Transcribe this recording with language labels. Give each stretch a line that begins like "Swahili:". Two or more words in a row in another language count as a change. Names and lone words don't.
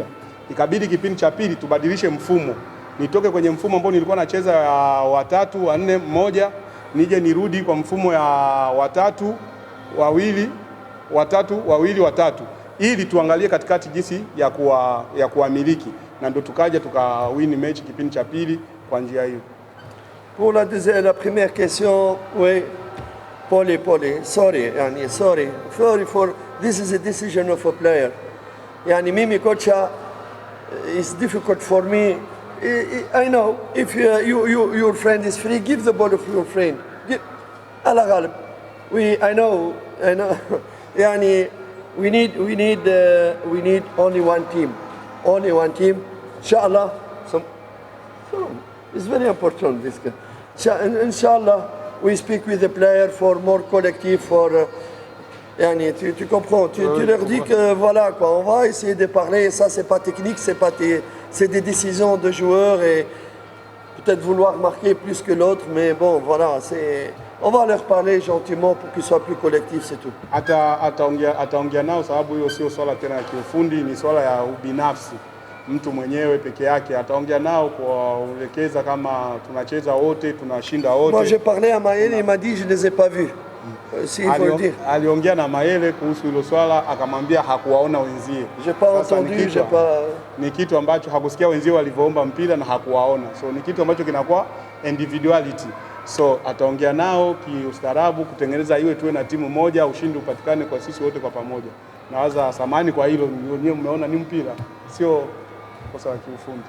Swahili: Ikabidi kipindi cha pili tubadilishe mfumo. Nitoke kwenye mfumo ambao nilikuwa nacheza ya watatu, wanne, mmoja, nije nirudi kwa mfumo ya watatu, wawili, watatu. Ili tuangalie katikati jinsi ya kuamiliki na ndo tukaja tukawini mechi kipindi cha pili kwa njia hiyo.
French: Pour la première question, oui,
English: Paulie, sorry for this is a decision of a player.
Swahili: Yani mimi kocha,
English: it's difficult for me. I know if your friend is free, give the ball of your friend.
Arabic: Ala ghalib.
English: I know. Yani we need only one team. Inshallah, it's very important this. Inshallah, we speak with the player for more collective, for yani,
French: tu comprends, tu leur dis que voilà quoi, on va essayer de parler, ça c'est pas technique, c'est des décisions de joueurs et peut-être vouloir marquer plus que l'autre, mais bon voilà, on va leur parler gentiment pour qu'ils soient plus collectifs, c'est tout.
Swahili: Ataongea nao sababu hiyo sio swala tena ya kiufundi, ni swala ya ubinafsi. Mtu mwenyewe peke yake ataongea nao kuwaelekeza kama tunacheza wote, tunashinda wote.
French: Moi j'ai parlé à Maëlle, il m'a dit je les ai pas vus. Si il faut le dire.
Swahili: Aliongea na Maëlle kuhusu hilo swala, akamwambia hakuwaona wenzie.
French: J'ai pas entendu, j'ai pas.
Swahili: Ni kitu ambacho hakusikia wenzie walivyoomba mpira na hakuwaona. So ni kitu ambacho kinakuwa individuality. So ataongea nao kiustaarabu kutengeneza iwe tuwe na timu moja, ushindi upatikane kwa sisi wote kwa pamoja. Nawaza samani kwa hilo, nyewe mmeona ni mpira, sio kosa la kiufundi.